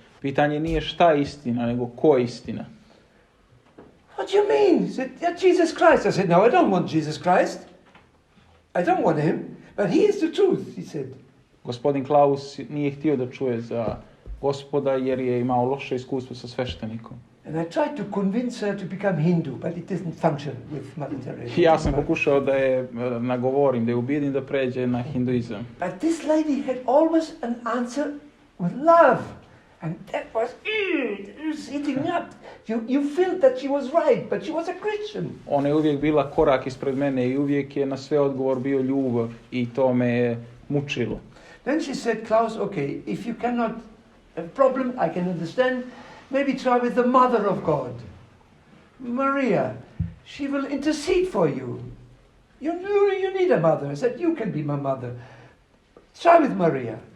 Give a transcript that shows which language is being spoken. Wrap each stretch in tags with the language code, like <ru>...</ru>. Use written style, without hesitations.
<sr>Pitanje nije šta je istina, nego ko je istina.</sr> <en>What do you mean? She said, yeah, Jesus Christ. I said, no, I don't want Jesus Christ. I don't want him. But he is the truth, he said.</en> <sr>Gospodin Klaus nije htio da čuje za Gospoda jer je imao loše iskustvo sa sveštenikom.</sr> <en>And I tried to convince her to become Hindu, but it doesn't function with Mother Teresa.</en> <sr>Ja sam pokušao da je nagovorim, da je ubijedim da pređe na hinduizam.</sr> <en>But this lady had always an answer with love. And that was eating up. You felt that she was right, but she was a Christian.</en> <sr>Ona je uvijek bila korak ispred mene i uvijek je na sve odgovor bio ljubav i to me je mučilo.</sr> <en>Then she said, Klaus, okay, if you cannot have a problem, I can understand. Maybe try with the Mother of God, Maria. She will intercede for you. You need a mother. I said, you can be my mother. Try with Maria.</en>